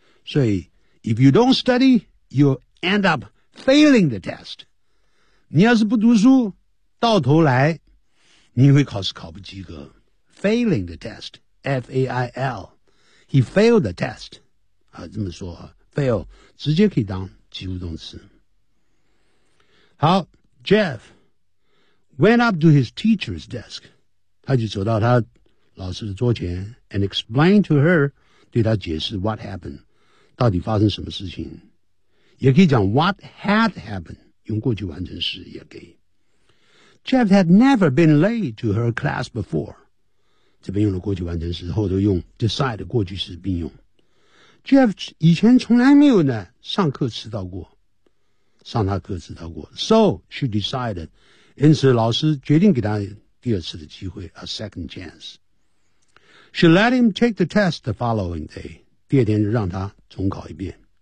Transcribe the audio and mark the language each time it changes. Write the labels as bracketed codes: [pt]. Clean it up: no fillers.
[en] 所以 if you don't study, you'll end up failing the test. [zh] 你要是不读书，到头来你会考试考不及格。 [en] Failing the test, F-A-I-L. He failed the test. [zh] 啊，这么说啊 ,fail, 直接可以当及物动词。 [en] 好 ,Jeff went up to his teacher's desk. [zh] 他就走到他老师的桌前 [en] and explained to her, [zh] 对他解释 [en] what happened, [zh] 到底发生什么事情。也可以讲 [en] what had happened, [zh] 用过去完成时也可以。 [en] Jeff had never been late to her class before. [zh] 这边用了过去完成时，后头用 decide 过去时并用。 Jeff 以前从来没有呢上课迟到过，上他课迟到过。 [en] So she decided， [zh] 因此老师决定给他第二次的机会 ， [en] a second chance。 She let him take the test the following day， [zh] 第二天就让他重考一遍。